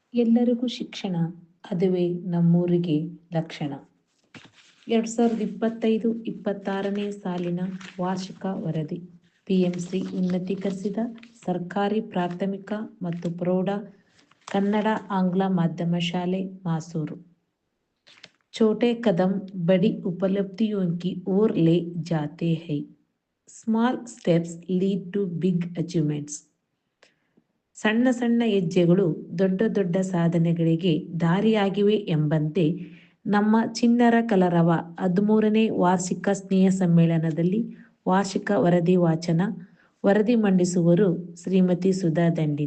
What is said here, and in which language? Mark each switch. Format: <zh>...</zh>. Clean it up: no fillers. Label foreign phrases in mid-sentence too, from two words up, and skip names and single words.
<kn>ಎಲ್ಲರಿಗೂ ಶಿಕ್ಷಣ, ಅದುವೇ ನಮ್ಮೂರಿಗೆ ಲಕ್ಷಣ. 2025-26ನೇ ಸಾಲಿನ ವಾರ್ಷಿಕ ವರದಿ. PMC ಉನ್ನತೀಕರಿಸಿದ ಸರ್ಕಾರಿ ಪ್ರಾಥಮಿಕ ಮತ್ತು ಪ್ರೌಢ ಕನ್ನಡ ಆಂಗ್ಲ ಮಾಧ್ಯಮ ಶಾಲೆ ಮಾಸೂರು.</kn> <hi>छोटे कदम बड़ी उपलब्धियों की ओर ले जाते हैं.</hi> <en>Small steps lead to big achievements.</en> <kn>ಸಣ್ಣ ಸಣ್ಣ ಹೆಜ್ಜೆಗಳು ದೊಡ್ಡ ದೊಡ್ಡ ಸಾಧನೆಗಳಿಗೆ ದಾರಿಯಾಗಿವೆ ಎಂಬಂತೆ ನಮ್ಮ ಚಿಣ್ಣರ ಕಲರವ 13ನೇ ವಾರ್ಷಿಕ ಸ್ನೇಹ ಸಮ್ಮೇಳನದಲ್ಲಿ ವಾರ್ಷಿಕ ವರದಿ ವಾಚನ. ವರದಿ ಮಂಡಿಸುವರು ಶ್ರೀಮತಿ ಸುಧಾ ದಂಡಿನ್.</kn>